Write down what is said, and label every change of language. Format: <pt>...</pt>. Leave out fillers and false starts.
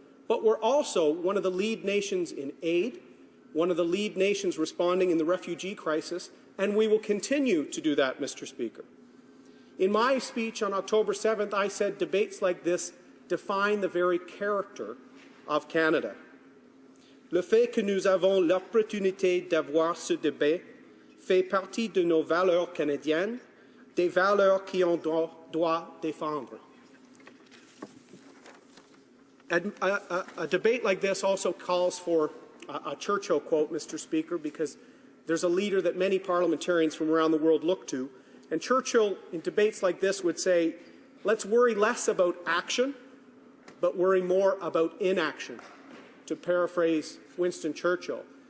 <en>but we're also one of the lead nations in aid, one of the lead nations responding in the refugee crisis, and we will continue to do that, Mr. Speaker. In my speech on October 7th, I said debates like this define the very character of Canada.</en> <fr>Le fait que nous avons l'opportunité d'avoir ce débat fait partie de nos valeurs canadiennes, des valeurs qu'on doit défendre.</fr> <en>A debate like this also calls for a Churchill quote, Mr. Speaker, because there's a leader that many parliamentarians from around the world look to. And Churchill, in debates like this, would say, let's worry less about action, but worry more about inaction, to paraphrase Winston Churchill.</en>